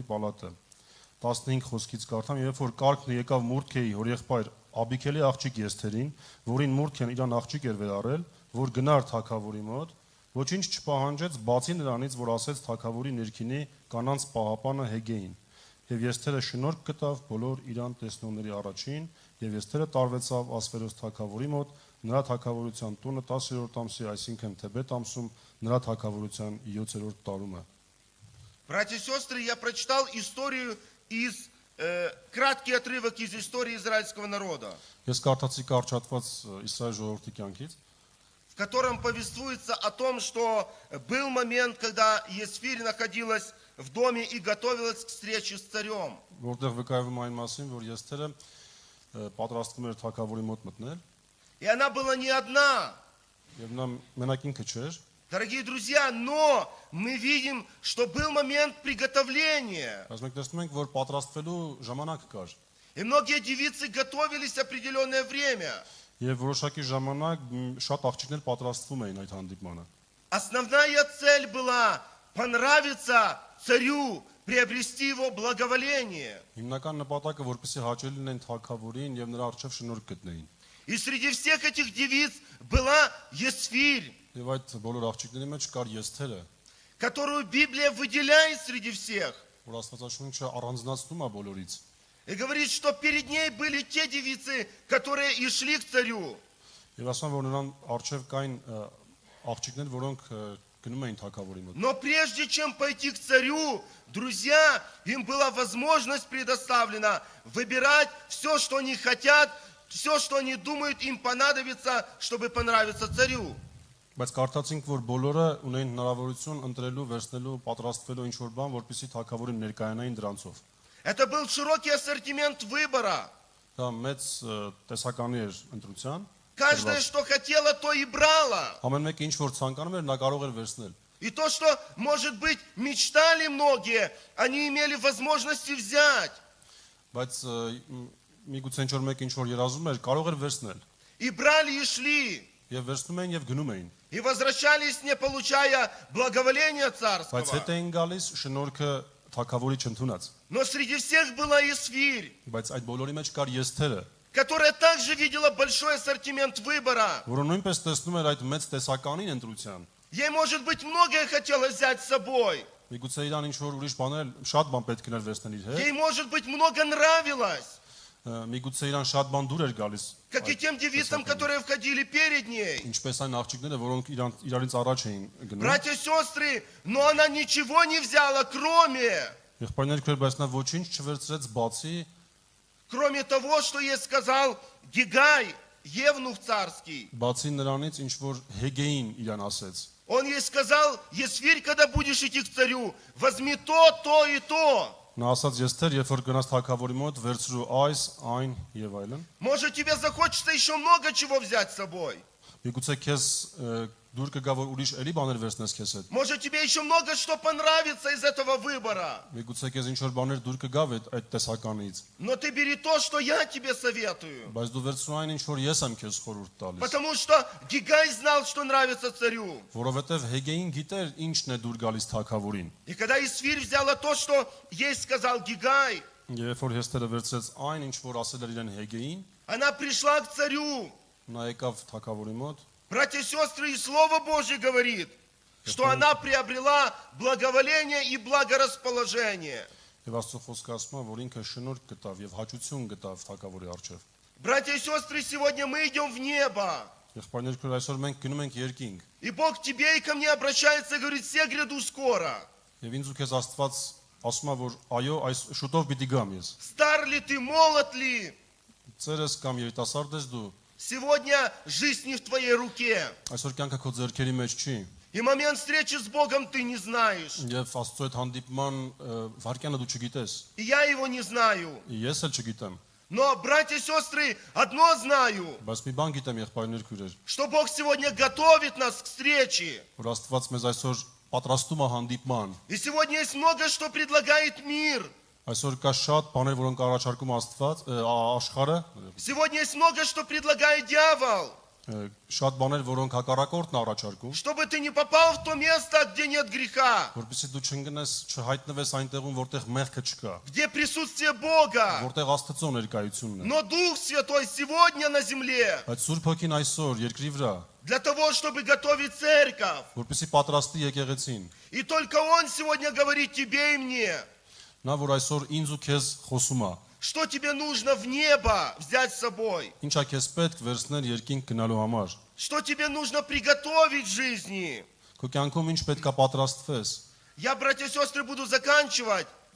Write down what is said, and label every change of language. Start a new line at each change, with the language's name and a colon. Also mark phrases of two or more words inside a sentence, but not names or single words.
Armenian: պալատը 15 խոսքից կարդամ երբ որ կարգն եկավ Մուրդքեի հորեղբայր Աբիքելի աղջիկ Եսթերին որին Մուրդքեն իրան աղջիկ էր վերարել որ գնար թագավորի մոտ ոչինչ չպահանջեց բացի նրանից, որ ասեց թագավորի ներքինի կանանց պահապանը Հեգեին։ Եվ Եսթերը շնորհք գտավ բոլոր իրան տեսնողների առաջին, եւ Եսթերը տարվեցավ Ասվերոս թագավորի մոտ, նրա թագավորության տունը 10-րդ ամսի, այսինքն Թեբետ ամսում, նրա թագավորության 7-րդ տարումը։
Russian: Братья и сестры, я прочитал историю из краткий отрывок из истории израильского народа,
Armenian: Ես կարդացի կարճատված Իսրայել ժողովրդի կյանքից,
Russian: в котором повествуется о том, что был момент, когда Есфирь находилась в доме и готовилась к встрече с царем.
Armenian: որտեղ վկայվում այն մասին, որ Եստերը պատրաստվում էր թագավորի մոտ մտնել,
Russian: И она была не одна.
Armenian: եւ նա մենակ ինքը չէր,
Russian: Дорогие друзья, но мы видим, что был момент приготовления.
Armenian: բայց մենք տեսնում ենք, որ պատրաստվելու ժամանակ կար։
Russian: И многие девицы готовились определенное время.
Armenian: Եվ որոշակի ժամանակ շատ աղջիկներ պատրաստվում էին այդ հանդիպմանը։
Russian: Основная цель была понравиться царю, приобрести его благоволение.
Armenian: Հիմնական նպատակը որպեսզի հաճելի լինեն թագավորին եւ նրա առջև շնորհք գտնեին։
Russian: И среди всех этих девиц была Есфирь,
Armenian: Եվ այդ բոլոր աղջիկների մեջ կար Եստերը,
Russian: которую Библия выделяет среди всех.
Armenian: որ Աստվածաշունչը առանձնացնում է բոլորից։
Russian: И говорит, что перед ней были те девицы, которые и шли к царю.
Armenian: Եվ ասում որ նրան առջև կային աղջիկներ, որոնք գնում էին թագավորի մոտ։
Russian: Но прежде чем пойти к царю, друзья, им была возможность предоставлена выбирать все, что они хотят, все, что они думают, им понадобится, чтобы понравиться царю.
Armenian: Բայց կարդացինք, որ բոլորը ունեն հնարավորություն ընտրելու, վերցնելու, պատրաստվելու ինչ որ բան, որպեսզի թագավորին ներկայանային դրանցով։
Russian: Это был широкий ассортимент выбора.
Armenian: Դա մեծ տեսականի էր ընտրության։
Russian: Каждая, что хотела, то и брала.
Armenian: Ամեն մեկը ինչ որ ցանկանում էր, նա կարող էր վերցնել։
Russian: И то, что, может быть, мечтали многие, они имели возможности взять.
Armenian: Բայց միգուցե ինչ որ մեկ ինչ որ երազում էր, կարող էր վերցնել։
Russian: И брали, и шли.
Armenian: Եվ վերցնում էին եւ գնում էին։
Russian: И возвращались, не получая благоволения
Armenian: Բայց
Russian: царского.
Armenian: հետ էին գալիս շնորհքը թագավորի չընդունած։
Russian: Но среди всех была Есфирь,
Armenian: Բայց այդ բոլորի մեջ կար Եստերը,
Russian: которая также видела большой ассортимент выбора.
Armenian: որը нույնպես տեսնում էր այդ մեծ տեսականին ընտրության։
Russian: Ей, может быть, многое хотелось взять с собой.
Armenian: Միգուցե իրան ինչ որ ուրիշ բաներ, շատ բան պետք էր վերցնել իր հետ։
Russian: Ей, может быть, много нравилось.
Armenian: Միգուցե իրան շատ բան դուր էր գալիս։
Russian: Как и тем девицам, которые входили перед ней.
Armenian: Ինչպես այն աղջիկները, որոնք իրարից առաջ էին գնում։
Russian: Братья и сестры, но она ничего не взяла,
Armenian: Եղբայրներ քրեր, բայց նա ոչինչ չվերցրեց բացի
Russian: кроме того, что ей сказал Гигай, евнух царский.
Armenian: բացի նրանից ինչ որ Հեգեին իրան ասեց։
Russian: Он ей сказал: Есфирь, когда будешь идти к царю, возьми то и то.
Armenian: Նա ասաց Եստեր, երբ որ գնաս թագավորի մոտ, վերցրու այս, այն եւ այլն։
Russian: Может, тебе захочется еще много чего взять с собой.
Armenian: Միգուցե քեզ դուր կգա որ ուրիշ էլի բաներ վերցնես քեզ հետ։
Russian: Может, тебе еще много что понравится из этого выбора.
Armenian: Միգուցե քեզ ինչ որ բաներ դուր կգա այդ տեսականից։
Russian: Но ты бери то, что я тебе советую.
Armenian: Բայց դու վերցրու այն ինչ որ ես եմ քեզ խորհուրդ տալիս։
Russian: Потому что Гигай знал, что нравится царю.
Armenian: Որովհետեւ Հեգեին գիտեր ինչն է դուր գալիս թագավորին։
Russian: И когда Есфирь взяла то, что ей сказал Гигай,
Armenian: Երբ որ Եստերը վերցրեց այն ինչ որ ասել էր իրեն Հեգեին,
Russian: она пришла к царю.
Armenian: նա եկավ թագավորի մոտ։
Russian: Братья и сестры, и Слово Божье говорит, что она приобрела благоволение и благорасположение.
Armenian: Եվ Աստծո խոսքը ասում է, որ ինքը շնորհք գտավ եւ հաճություն гтав թագավորի առջև։
Russian: Братья и сестры, сегодня мы идем в небо.
Armenian: Եղբայրներ քրեր, այսօր մենք գնում ենք երկինք։
Russian: И Бог к тебе и ко мне обращается и говорит: все гряду скоро.
Armenian: Եվ ինձ ու քեզ Աստված ասում է, որ այո, այս շուտով պիտի գամ ես։
Russian: Стар ли ты, молод ли?
Armenian: Ծերես կամ երիտասարդ ես դու։
Russian: Сегодня жизнь не в твоей руке.
Armenian: Այսօր կյանքը քո ձեռքերի մեջ չի։
Russian: И момент встречи с Богом ты не знаешь.
Armenian: Եվ Աստծո հետ հանդիպման վարկյանը дու չգիտես։
Russian: И я его не знаю.
Armenian: Ես էլ չգիտեմ։
Russian: Но, братья и сестры, одно знаю,
Armenian: Բայց մի բան գիտեմ եղբայրներ քույրեր,
Russian: что Бог сегодня готовит нас к встрече.
Armenian: որ Աստված մեզ այսօր պատրաստում է հանդիպման։
Russian: И сегодня есть много, что предлагает мир.
Armenian: Այսօր կա շատ բաներ, որոնք առաջարկում Աստված, աշխարհը,
Russian: Сегодня есть много, что предлагает дьявол.
Armenian: շատ բաներ, որոնք հակառակորդն է առաջարկում,
Russian: Чтобы ты не попал в то место, где нет греха,
Armenian: որպեսզի դու չընկնես, չհայտնվես այնտեղում, որտեղ մեղքը չկա,
Russian: где присутствие Бога.
Armenian: որտեղ Աստծո ներկայությունն է։
Russian: Но Дух Святой сегодня на земле
Armenian: Այդ Սուրբ Հոգին այսօր երկրի вրա,
Russian: для того, чтобы готовить церковь.
Armenian: որպեսզի պատրաստի եկեղեցին։
Russian: И только Он сегодня говорит тебе и мне,
Armenian: Նա որ այսօր ինձ ու քեզ խոսում է,
Russian: что тебе нужно в небо взять с собой,
Armenian: ինչա քեզ պետք վերցնել երկինք գնալու համար։
Russian: что тебе нужно приготовить в жизни.
Armenian: Քո կյանքում ինչ պետք է պատրաստվես։
Russian: Я, братья и сестры, буду заканчивать.